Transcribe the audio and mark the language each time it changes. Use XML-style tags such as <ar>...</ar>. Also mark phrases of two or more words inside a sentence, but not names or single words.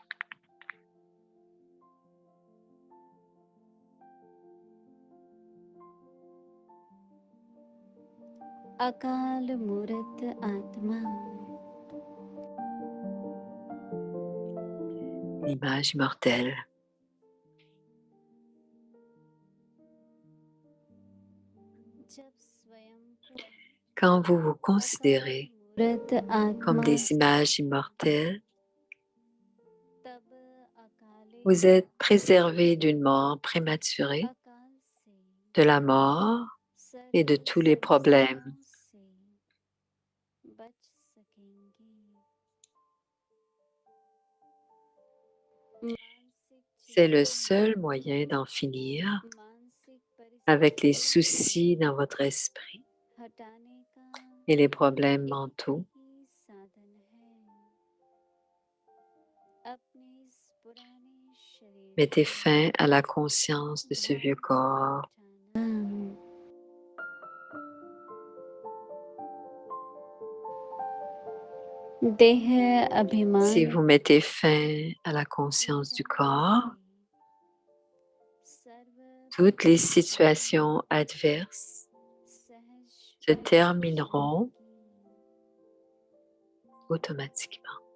<hi>अकाल मूर्त आत्मा</hi> <fr>Image immortelle.</fr> <hi>जब स्वयं को</hi> <fr>Quand vous vous considérez</fr> <hi>मूर्त</hi> <fr>comme</fr> <hi>आत्मा</hi> <fr>des images immortelles,</fr> <hi>तब अकाले</hi> <fr>vous êtes préservé d'une mort prématurée,</fr> <hi>अकाल से</hi> <fr>de la mort et de</fr> <hi>सर्व</hi> <fr>tous les problèmes.</fr> <hi>समस्याओं से बच सकेंगे मानसिक</hi> <fr>C'est le</fr> <hi>चिंतन</hi> <fr>seul moyen d'en finir</fr> <hi>मानसिक</hi> <fr>avec les</fr> <hi>परिस्थितियों</hi> <fr>soucis dans votre esprit</fr> <hi>हटाने का</hi> <fr>et les problèmes mentaux.</fr> <hi>ही साधन है अपने इस पुराने शरीर</hi> <fr>Mettez fin à la conscience de ce vieux corps.</fr> <hi>देह अभिमान</hi> <fr>Si vous mettez fin à la conscience du corps, toutes les situations adverses se termineront automatiquement.</fr>